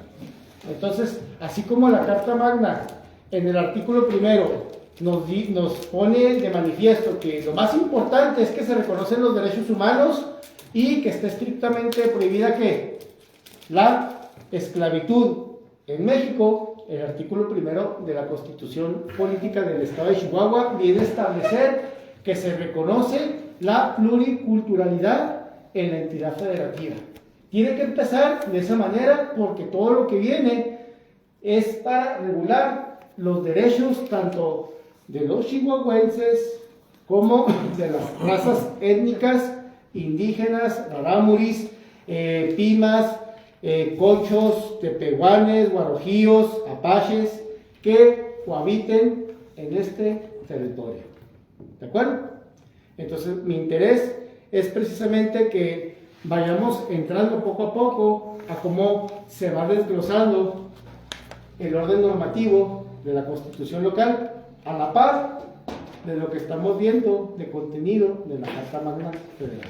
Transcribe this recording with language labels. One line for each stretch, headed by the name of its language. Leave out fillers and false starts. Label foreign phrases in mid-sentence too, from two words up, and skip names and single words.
Spanish: Entonces, así como la Carta Magna en el artículo 1 nos pone de manifiesto que lo más importante es que se reconocen los derechos humanos y que está estrictamente prohibida que la esclavitud en México, el artículo 1 de la Constitución Política del Estado de Chihuahua viene a establecer que se reconoce la pluriculturalidad en la entidad federativa. Tiene que empezar de esa manera porque todo lo que viene es para regular los derechos tanto de los chihuahuenses como de las razas étnicas indígenas, rarámuris, pimas, conchos, tepehuanes, guarojíos, apaches, que cohabiten en este territorio. ¿De acuerdo? Entonces, mi interés es precisamente que vayamos entrando poco a poco a cómo se va desglosando el orden normativo de la Constitución local a la par de lo que estamos viendo de contenido de la Carta Magna Federal.